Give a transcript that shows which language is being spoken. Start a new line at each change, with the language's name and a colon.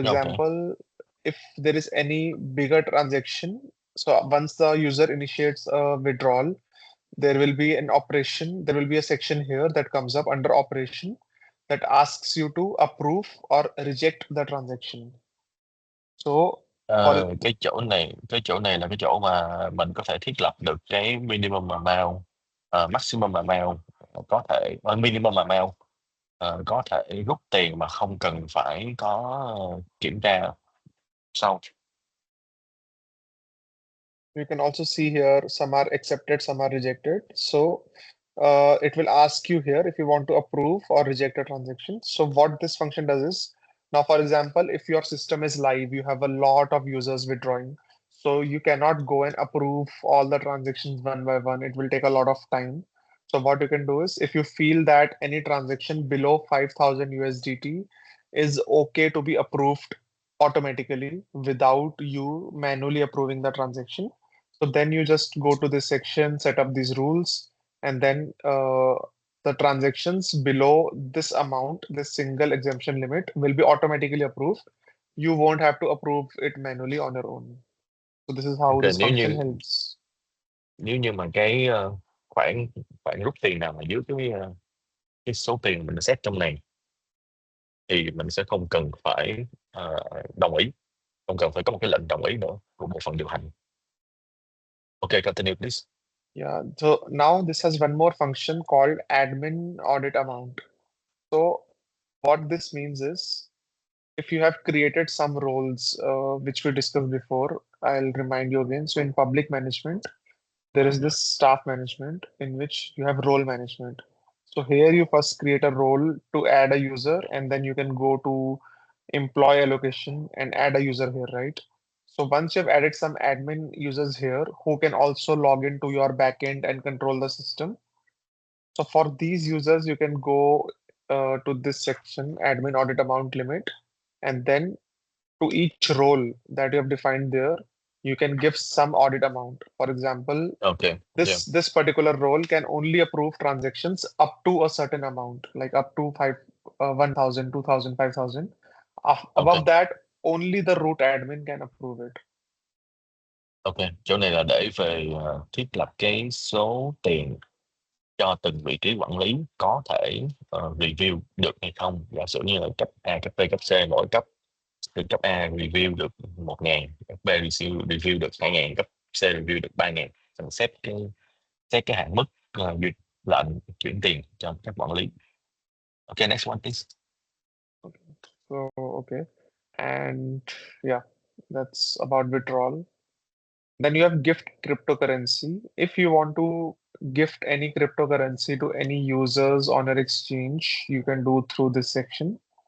English: example, if there is any bigger transaction, so once the user initiates a withdrawal, there will be an operation, there will be a section here that comes up under operation. that asks you to approve or reject the transaction. So for
Vietnamese: Cái chỗ này là cái chỗ mà mình có thể thiết lập được cái minimum amount, maximum amount, có thể minimum amount, có thể rút tiền mà không cần phải có kiểm tra sau.
English: you can also see here some are accepted, some are rejected. So it will ask you here if you want to approve or reject a transaction. So what this function does is, now for example, if your system is live, you have a lot of users withdrawing. So you cannot go and approve all the transactions one by one. It will take a lot of time. So what you can do is, if you feel that any transaction below 5,000 USDT is okay to be approved automatically without you manually approving the transaction, so then you just go to this section, set up these rules, and then the transactions below this amount, this single exemption limit, will be automatically approved. You won't have to approve it manually on your own. So this is how Ok, this
Vietnamese: nếu
English: function
Vietnamese: như
English: helps.
Vietnamese: nếu như mà cái khoản khoản rút tiền nào mà dưới cái số tiền mình set trong này thì mình sẽ không cần phải đồng ý, không cần phải có một cái lệnh đồng ý nữa của bộ phận điều hành.
English: Okay, continue please. Yeah, so now this has one more function called admin audit amount. So what this means is, if you have created some roles which we discussed before, I'll remind you again. So in public management, there is this staff management in which you have role management. So here you first create a role to add a user, and then you can go to employee allocation and add a user here, right? So once you've added some admin users here who can also log into your backend and control the system. So for these users, you can go to this section, admin audit amount limit, and then to each role that you have defined there, you can give some audit amount. For example, Okay, yeah, this particular role can only approve transactions up to a certain amount, like up to 1,000, 2,000, 5,000. okay, Above that, only the root admin can approve it. okay.
Vietnamese: Chỗ này là để về thiết lập cái số tiền cho từng vị trí quản lý có thể review được hay không. Giả sử như là cấp A, cấp B, cấp C, mỗi cấp từ cấp A review được 1.000, cấp B review được 2.000, cấp C review được 3.000. Mình xét cái hạn mức duyệt lệnh chuyển tiền cho các quản lý.
English: Okay, next one please. So, okay. And yeah, that's about withdrawal. Then you have gift cryptocurrency. If you want to gift any cryptocurrency to any users on your exchange, you can do through this section.